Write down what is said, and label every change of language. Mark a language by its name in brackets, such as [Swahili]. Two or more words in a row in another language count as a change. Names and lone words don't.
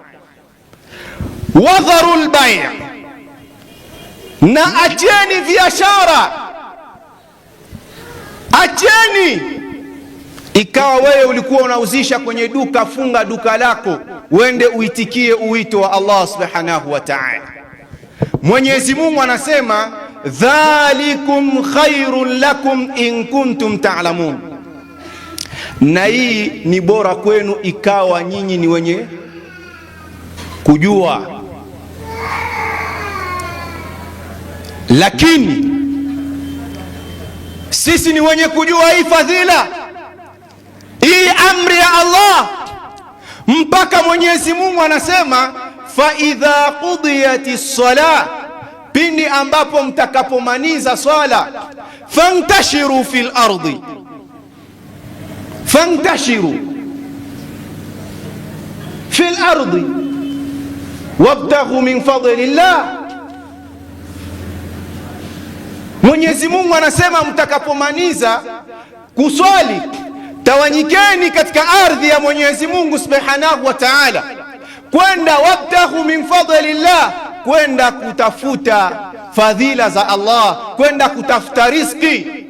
[Arabic] وذروا البيع', [Swahili] na acheni biashara, acheni. Ikawa wewe ulikuwa unauzisha kwenye duka, funga duka lako uende uitikie uwito wa [Arabic] الله سبحانه وتعالى. [Swahili] Mwenyezi Mungu anasema [Arabic] ذلكم خير لكم إن كنتم تعلمون, [Swahili] na hii ni bora kwenu ikawa nyinyi ni wenye kujua. Lakini sisi ni wenye kujua hii fadhila, hii amri ya Allah, mpaka Mwenyezi Mungu anasema [Arabic] فإذا قضيت الصلاة, [Swahili] pindi ambapo mtakapomaliza swala, [Arabic] فانتشروا في الأرض، فانتشروا في الأرض وابتغوا من فضل الله. [Swahili] Mwenyezi Mungu anasema mtakapomaliza kuswali tawanyikeni katika ardhi ya Mwenyezi Mungu [Arabic] سبحانه وتعالى, [Swahili] kwenda [Arabic] وابتغوا من فضل الله, [Swahili] kwenda kutafuta fadhila za Allah, kwenda kutafuta riziki.